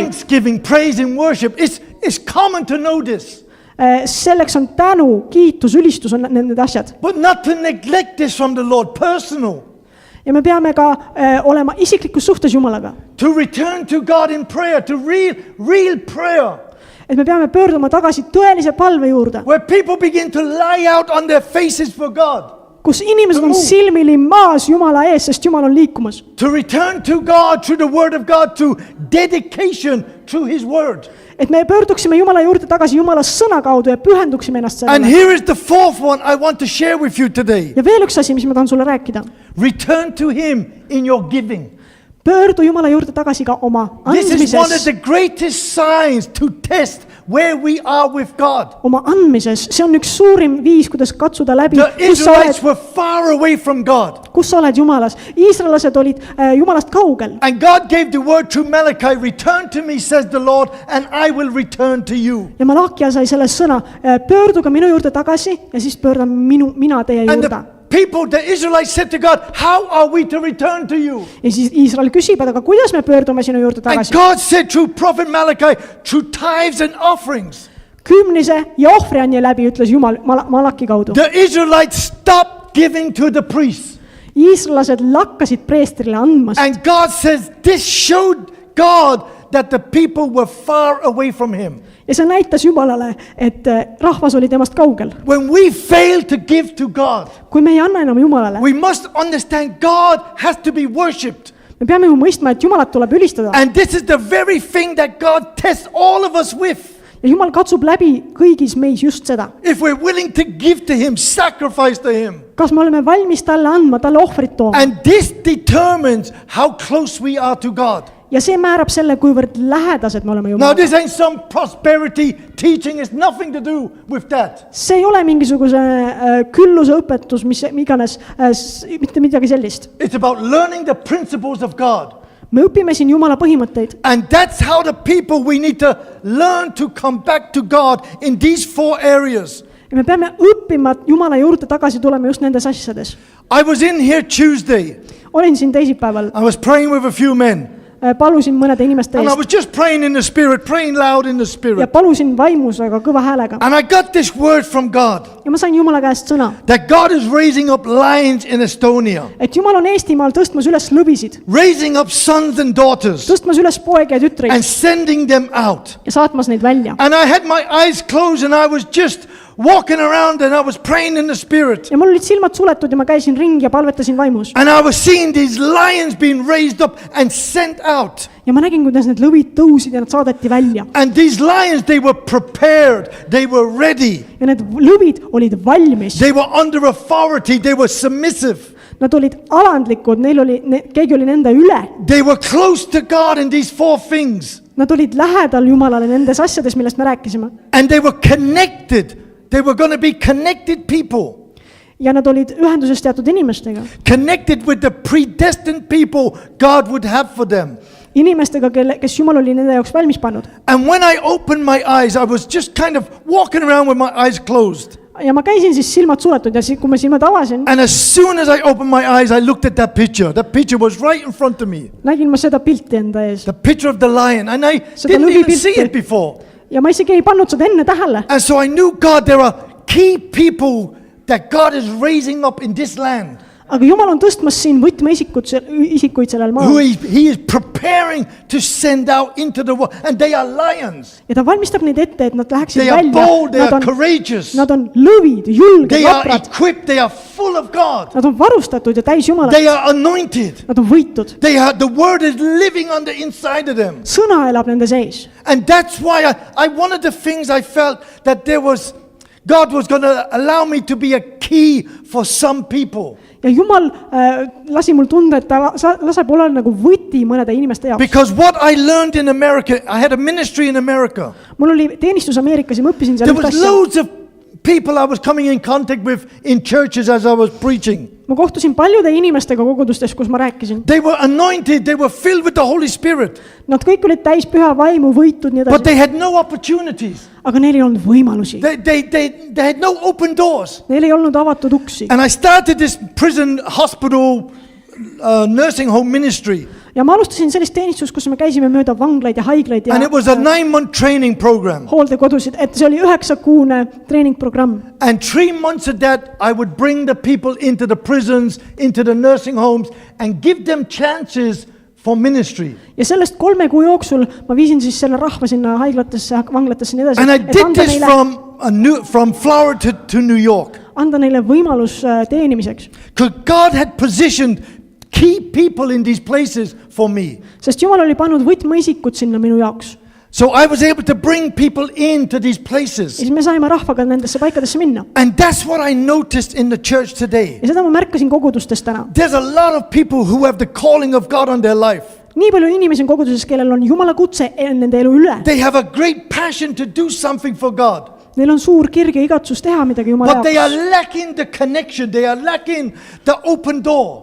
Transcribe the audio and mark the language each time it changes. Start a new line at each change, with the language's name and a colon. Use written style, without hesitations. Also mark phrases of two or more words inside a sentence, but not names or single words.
English: Thanksgiving, praise and worship. It's common to know this.
Estonian: Selleks on tänu, kiitus, ülistus on need asjad.
English: But not to neglect this from the Lord, personal.
Estonian: Ja me peame ka olema isiklikus suhtes Jumalaga.
English: To return to God in prayer, to real prayer.
Estonian: Et me peame pöörduma tagasi tõelise palve juurde,
English: Where people begin to lie out on their faces for God.
Estonian: kus inimesed on silmili maas Jumala ees, sest Jumal on liikumas.
English: To return to God through the word of God, to dedication through his word.
Estonian: Et me pöörduksime Jumala juurde tagasi Jumala sõna kaudu ja pühenduksime ennast
English: And
Estonian: sellele.
English: here is the 4th one I want to share with you today.
Estonian: Ja veel üks asi, mis ma tahan sulle rääkida.
English: Return to him in your giving.
Estonian: Pöördu Jumala juurde tagasi ka oma
English: This is one of
Estonian: andmises.
English: the greatest signs to test where we are with God.
Estonian: Oma andmises, see on üks suurim viis, kuidas katsuda läbi,
English: The Israelites were far away from God.
Estonian: kus sa oled Jumalas. Iisraelased olid Jumalast kaugel.
English: And God gave the word to Malachi, return to me, says the Lord, and I will return to you.
Estonian: Ja Malakia sai selle sõna, pöörduge minu juurde tagasi ja siis pöördan mina teie
English: And
Estonian: juurde.
English: the people, the Israelites said to God, how are we to return to you?
Estonian: Ja siis Iisrael küsib, aga kuidas me pöördume sinu juurde
English: And
Estonian: tagasi?
English: God said through prophet Malachi, through tithes and offerings,
Estonian: Kümnise ja ohvriandja läbi, ütles Jumal Malaki kaudu.
English: the Israelites stopped giving to the priests.
Estonian: Iisraelased lakkasid preestrile andmast.
English: And God says this showed God that the people were far away from him.
Estonian: Ja see näitas Jumalale, et rahvas oli temast kaugel.
English: When we fail to give to God,
Estonian: Kui me ei anna enam Jumalale,
English: we must understand God has to be worshipped.
Estonian: me peame ju mõistma, et Jumalat tuleb ülistada.
English: And this is the very thing that God tests all of us with.
Estonian: Ja Jumal katsub läbi kõigis meis just seda.
English: If we're willing to give to him, sacrifice to him.
Estonian: Kas me oleme valmis talle andma, talle ohvrit tooma?
English: And this determines how close we are to God.
Estonian: Ja see määrab selle, kuivõrd lähedased me oleme
English: Now
Estonian: Jumalaga.
English: this ain't some prosperity teaching, it's nothing to do with that.
Estonian: See ei ole mingisuguse külluse õpetus, mis iganes, mitte midagi sellist.
English: It's about learning the principles of God.
Estonian: Me õpime siin Jumala põhimõtteid.
English: And that's how the people, we need to learn to come back to God in these 4 areas.
Estonian: Ja me peame õppima Jumala juurde tagasi tulema just nendes asjades.
English: I was in here Tuesday.
Estonian: Olin siin teisipäeval,
English: I was praying with a few men.
Estonian: palusin mõnede inimeste
English: And I
Estonian: eest
English: was just praying in the spirit, praying loud in the
Estonian: ja
English: spirit.
Estonian: palusin vaimus, aga kõva häälega.
English: And I got this word from God,
Estonian: Ja ma sain Jumala käest sõna,
English: that God is raising up lions in Estonia,
Estonian: et Jumal on Eestimaal tõstmas üles lõvisid,
English: raising up sons and daughters
Estonian: tõstmas üles poegi ja
English: and
Estonian: tütreid
English: sending them out.
Estonian: ja saatmas neid välja.
English: And I had my eyes closed and I was just walking around and I was praying in the spirit.
Estonian: ja mul olid silmad suletud ja ma käisin ringi ja palvetasin vaimus.
English: And I was seeing these lions being raised up and sent out.
Estonian: ja ma nägin, kuidas need lõvid tõusid ja nad saadeti välja.
English: And these lions, they were prepared. They were ready.
Estonian: ja need lõvid olid valmis.
English: They were under authority. They were submissive.
Estonian: Nad olid alandlikud, keegi oli nende üle.
English: They were close to God in these 4 things.
Estonian: Nad olid lähedal Jumalale nendes asjades, millest me rääkisime.
English: And they were connected. They were going to be connected people.
Estonian: ja nad olid ühenduses teatud inimestega.
English: Connected with the predestined people God would have for them.
Estonian: Inimestega, kes Jumal oli nende jaoks valmis pannud.
English: And when I opened my eyes, I was just kind of walking around with my eyes closed.
Estonian: ja ma käisin siis silmad suletud ja kui ma silmad avasin,
English: And as soon as I opened my eyes, I looked at that picture. That picture was right in front of me.
Estonian: nägin ma seda pilti enda ees.
English: The picture of the lion. And I
Estonian: Seda
English: didn't even
Estonian: lõvipilti.
English: see it before.
Estonian: ja ma isegi ei pannud seda enne tähele.
English: And so I knew, God, there are key people that God is raising up in this land.
Estonian: aga Jumal on tõstmas siin võtmeisikuid sellel
English: Who
Estonian: maal.
English: he is preparing to send out into the world. And they are lions.
Estonian: ja ta valmistab neid ette, et nad läheksid
English: They are
Estonian: välja.
English: bold. They are courageous.
Estonian: Nad on lõvid, julged,
English: They are
Estonian: vaprad.
English: equipped. They are full of God.
Estonian: Nad on varustatud ja täis Jumalat.
English: They are anointed.
Estonian: Nad on võitud.
English: The word is living on the inside of them.
Estonian: sõna elab nende sees.
English: And that's why one of the things I felt that God was going to allow me to be a key for some people.
Estonian: ja Jumal lasi mul tunda, et ta laseb olla nagu võti mõnede inimeste jaoks.
English: Because what I learned in America, I had a ministry in America.
Estonian: mul oli teenistus Ameerikas ja ma õppisin seal
English: There
Estonian: üht
English: was
Estonian: asja.
English: loads of people I was coming in contact with in churches as I was preaching.
Estonian: ma kohtusin paljude inimestega kogudustes, kus ma rääkisin.
English: They were anointed, they were filled with the Holy Spirit,
Estonian: Nad kõik olid täis püha vaimu, võitud, nii
English: but
Estonian: edasi.
English: they had no opportunities.
Estonian: aga neil ei olnud võimalusi.
English: They had no open doors.
Estonian: Neil ei olnud avatud uksi.
English: And I started this prison hospital nursing home ministry.
Estonian: ja ma alustasin sellist teenistust, kus me käisime mööda vanglaid ja haiglaid ja
English: And it was a 9-month training program.
Estonian: hooldekodusid, et see oli 9-kuune treeningprogramm.
English: And 3 months of that, I would bring the people into the prisons, into the nursing homes, and give them chances for ministry.
Estonian: ja sellest 3 kuu jooksul ma viisin siis selle rahva sinna haiglatesse, vanglatesse ja nii edasi.
English: And I
Estonian: et
English: did
Estonian: anda
English: this
Estonian: neile,
English: from Florida to New York.
Estonian: anda neile võimalus teenimiseks.
English: Because God had positioned key people in these places for me.
Estonian: Sest Jumal oli pannud võtmeisikud sinna minu jaoks.
English: So I was able to bring people into these places.
Estonian: Ja siis me saime rahvaga nendesse paikadesse minna.
English: And that's what I noticed in the church today.
Estonian: Ja seda ma märkasin kogudustes täna.
English: There's a lot of people who have the calling of God on their life.
Estonian: Nii palju inimesi on koguduses, kellel on Jumala kutse nende elu üle.
English: They have a great passion to do something for God.
Estonian: Neil on suur kirg ja igatsus teha midagi Jumala
English: But they are
Estonian: jaoks.
English: lacking the connection. They are lacking the open door.